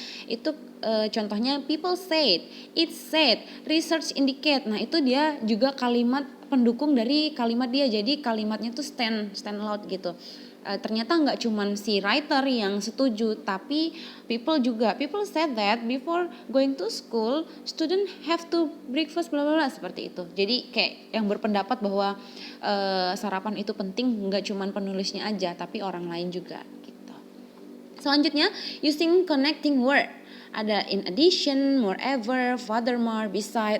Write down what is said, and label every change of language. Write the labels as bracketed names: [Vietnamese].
[Indonesian] Itu contohnya [English] people said, it said, research indicate. [Indonesian] Nah itu dia juga kalimat pendukung dari kalimat dia. Jadi kalimatnya tuh stand out gitu. Ternyata nggak cuman si writer yang setuju, tapi people juga. [English] People said that before going to school, student have to breakfast bla bla bla, [Indonesian] seperti itu. Jadi kayak yang berpendapat bahwa sarapan itu penting nggak cuman penulisnya aja, tapi orang lain juga gitu. Selanjutnya [English] using connecting word. Ada in addition, moreover, furthermore, beside.